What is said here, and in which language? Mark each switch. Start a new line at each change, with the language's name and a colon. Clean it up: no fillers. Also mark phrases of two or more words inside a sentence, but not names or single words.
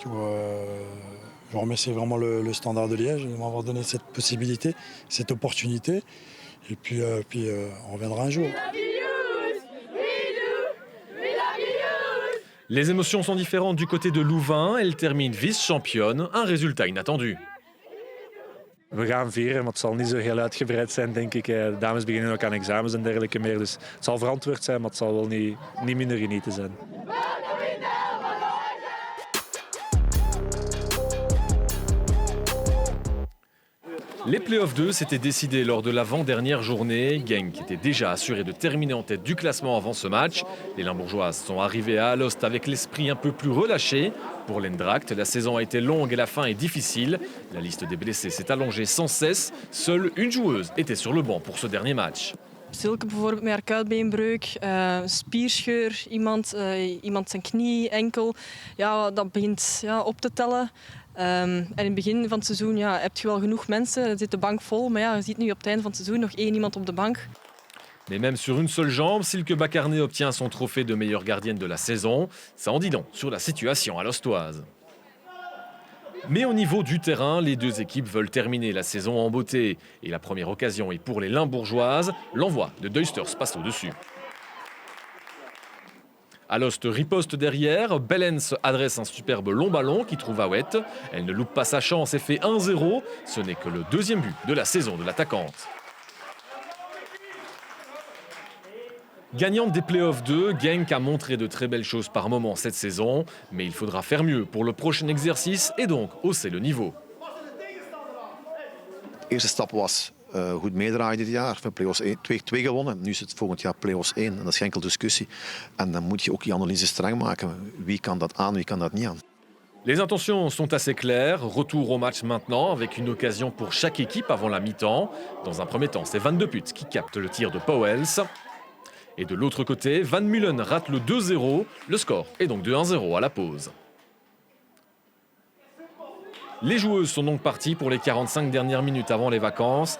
French: Je remercie vraiment le Standard de Liège de m'avoir donné cette possibilité, cette opportunité. Et puis on reviendra un jour. Les émotions sont différentes du côté de Louvain. Elle termine vice-championne, un résultat inattendu.
Dutch: We gaan vieren, maar het zal niet zo heel uitgebreid zijn, denk ik. De dames beginnen ook aan examens en dergelijke meer. Dus het zal verantwoord zijn, maar het zal wel niet minder genieten zijn.
French: Les playoffs 2 s'étaient décidés lors de l'avant-dernière journée. Genk était déjà assuré de terminer en tête du classement avant ce match. Les Limbourgeoises sont arrivées à Alost avec l'esprit un peu plus relâché. Pour l'Endracht, la saison a été longue et la fin est difficile. La liste des blessés s'est allongée sans cesse. Seule une joueuse était sur le banc pour ce dernier match.
Dutch: Silke bijvoorbeeld met haar kuitbeenbreuk, spierscheur, iemand zijn knie, enkel. Ja, dat begint op te tellen. En in het begin van het seizoen heb je wel genoeg mensen. Er zit de bank vol, maar je ziet nu op het einde van het seizoen nog 1 iemand op de bank.
French: Mais même sur une seule jambe, Silke Bakarné obtient son trophée de meilleure gardienne de la saison. Ça en dit long sur la situation à l'Ostoise. Mais au niveau du terrain, les deux équipes veulent terminer la saison en beauté. Et la première occasion est pour les Limbourgeoises. L'envoi de Duisters passe au-dessus. Alost riposte derrière, Bellens adresse un superbe long ballon qui trouve Aouette. Elle ne loupe pas sa chance et fait 1-0. Ce n'est que le deuxième but de la saison de l'attaquante. Gagnante des Playoffs 2, Genk a montré de très belles choses par moments cette saison. Mais il faudra faire mieux pour le prochain exercice et donc hausser le niveau.
Dutch: De eerste stap was goed meedraaien dit jaar. Van Play-offs 1, 2 gewonnen. Nu is het volgend jaar Play-offs 1. En dat is geen enkel discussie. En dan moet je ook je analyse streng maken. Wie kan dat aan, wie kan dat niet aan.
French: Les intentions sont assez claires. Retour au match maintenant avec une occasion pour chaque équipe avant la mi-temps. Dans un premier temps, c'est Van de Put qui capte le tir de Pauwels. Et de l'autre côté, Van Mullen rate le 2-0. Le score est donc de 1-0 à la pause. Les joueuses sont donc parties pour les 45 dernières minutes avant les vacances.